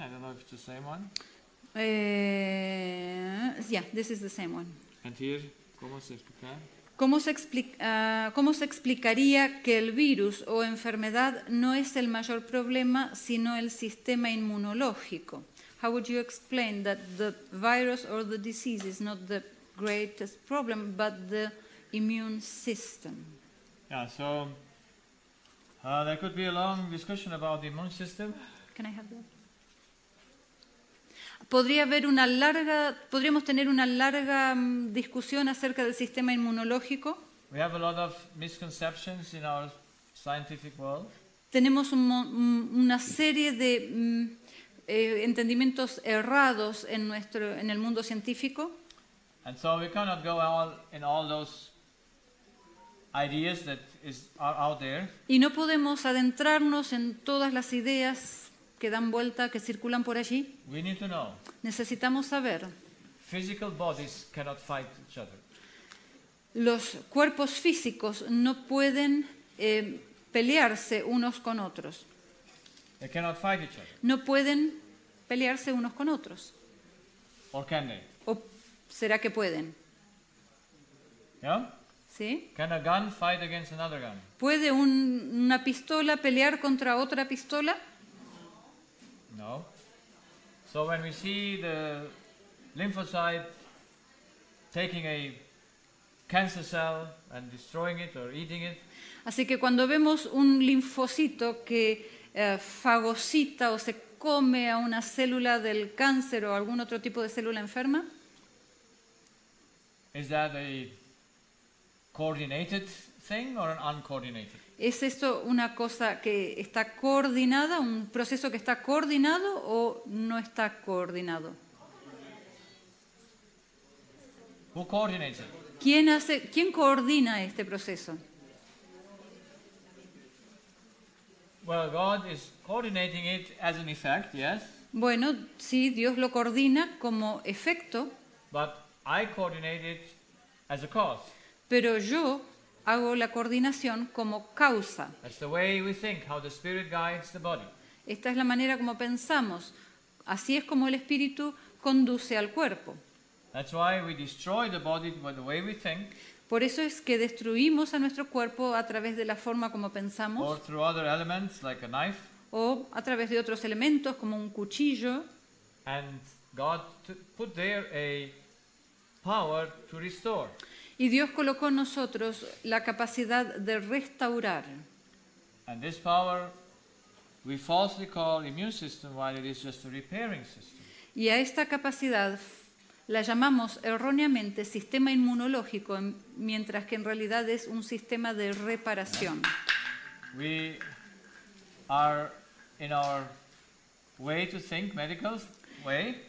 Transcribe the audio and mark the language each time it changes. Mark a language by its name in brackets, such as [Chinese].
[English] I don't know if it's the same one. Yeah, this is the same one. And here, [Spanish] ¿cómo se explica? ¿Cómo se explicaría que el virus o enfermedad no es el mayor problema, sino el sistema inmunológico? [English] How would you explain that the virus or the disease is not the greatest problem, but the immune system. Yeah, so there could be a long discussion about the immune system. Can I have that? [Spanish] Podríamos tener una larga discusión acerca del sistema inmunológico. [English] We have a lot of misconceptions in our scientific world. [Spanish] Tenemos una serie de entendimientos errados en el mundo científico. [English] And so we cannot go in all those ideas that are out there. [Spanish] Y no podemos adentrarnos en todas las ideas que dan vuelta, que circulan por allí. [English] We need to know. [Spanish] Necesitamos saber. [English] Physical bodies cannot fight each other. [Spanish] Los cuerpos físicos no pueden pelearse unos con otros. [English] They cannot fight each other. [Spanish] No pueden pelearse unos con otros. [English] Or can they? [Spanish] ¿O será que pueden? [English] Yeah? [Spanish] ¿Sí? [English] Can a gun fight against another gun? [Spanish] ¿Puede una pistola pelear contra otra pistola? [English] No. So when we see the lymphocyte taking a cancer cell and destroying it or eating it, [Spanish] Así que cuando vemos un linfocito que fagocita o se come a una célula del cáncer o algún otro tipo de célula enferma, [English] is that a coordinated thing or an uncoordinated? [Spanish] ¿es esto una cosa que está coordinada, un proceso que está coordinado o no está coordinado? [English] Who coordinates it? [Spanish] ¿Quién coordina este proceso? [English] Well, God is coordinating it as an effect, yes, [Spanish] Bueno, sí, Dios lo coordina como efecto, [English] but I coordinate it as a cause. [Spanish] pero yo hago la coordinación como causa. [English] That's the way we think, how the Spirit guides the body. [Spanish] Esta es la manera como pensamos. Así es como el espíritu conduce al cuerpo. [English] That's why we destroy the body by the way we think, [Spanish] Por eso es que destruimos a nuestro cuerpo a través de la forma como [English] or [Spanish] pensamos [English] through other elements like a knife. [Spanish] o a través de otros elementos como un cuchillo. [English] And God put there a power to restore. [Spanish] Y Dios colocó en nosotros la capacidad de restaurar. [English] And this power we falsely call immune system while it is just a repairing system. [Spanish] Y a esta capacidad la llamamos erróneamente sistema inmunológico, mientras que en realidad es un sistema de reparación. [English] We are in our way to think, medical way,